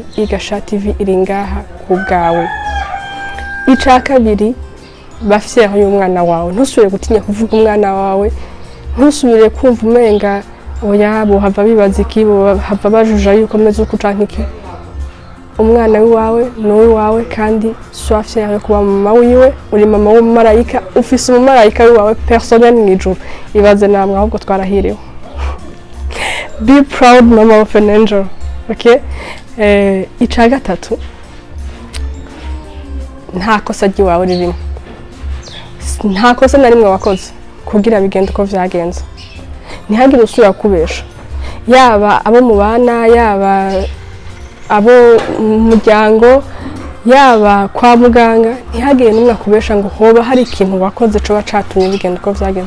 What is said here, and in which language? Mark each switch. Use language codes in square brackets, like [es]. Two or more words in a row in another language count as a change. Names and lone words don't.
[rn] IgA Cha TV iri ngaha ku bwawe. Ica kabiri, bafise y'umwana wawe, ntusubire gutinya kuvuga umwana wawe, ntusubire kumva umenga oya bo hava bibaza iki, bo hava bajuja yuko meze uko canke iki. Umwana wiwawe n'uwi wawe kandi swafye yawe kuba mama wiwe, uri mama w'umumarayika, ufise umumarayika wiwawe personnel mw'ijuru. Ibaze namwe ahubwo twarahiriwe. [en] Be proud mama of an angel. Okay? [rn] Ica gatatu, nta kosa ry'iwawe ririmo, nta kosa na rimwe wakoze kugira bigende uko vyagenze. Ntihagire usubira kubesha, yaba abo mubana, yaba abo muryango, yaba kwa muganga, ntihagire n'umwe akubesha ngo hoba hari ikintu wakoze coba catumye bigenda uko vyagenze.